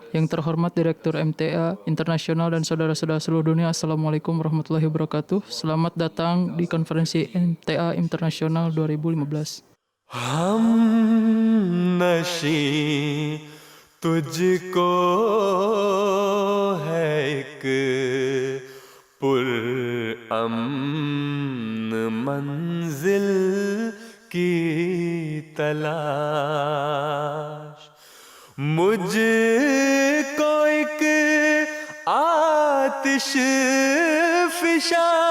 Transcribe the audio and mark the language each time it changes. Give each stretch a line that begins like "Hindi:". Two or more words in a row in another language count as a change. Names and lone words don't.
Indonesian: Yang terhormat Direktur MTA Internasional dan saudara-saudara seluruh dunia,
Arabic: السلام عليكم ورحمة الله وبركاته.
Indonesian: Selamat datang di konferensi MTA Internasional 2015.
Urdu: ہم نشیں تجھ کو ہے ایک پرامن منزل کی تلاش مجھ کو ایک آتش فشاں